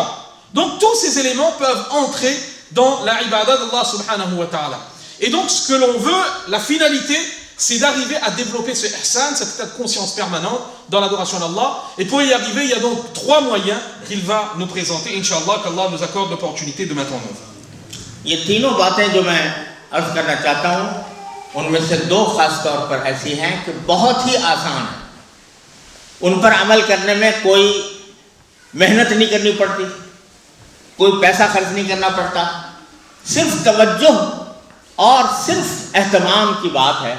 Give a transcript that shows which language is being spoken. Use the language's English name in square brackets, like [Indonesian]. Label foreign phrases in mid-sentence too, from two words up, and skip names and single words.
[French] Donc tous ces éléments peuvent entrer dans la ibadah d'Allah [Arabic] سبحانه وتعالى. [French] Et donc ce que l'on veut, la finalité, c'est d'arriver à développer ce ihsan, cet état de conscience permanente dans l'adoration d'Allah. Et pour y arriver, il y a donc 3 moyens qu'il va nous présenter, Inch'Allah, qu'Allah nous accorde l'opportunité de mettre en œuvre. [Urdu] یہ تینوں باتیں جو میں عرض کرنا چاہتا ہوں ان میں سے 2 خاص طور پر ایسی ہیں کہ بہت ہی آسان ہیں، ان پر عمل کرنے میں کوئی محنت نہیں کرنی پڑتی، کوئی پیسہ خرچ نہیں کرنا پڑتا، صرف توجہ اور صرف اہتمام کی بات ہے۔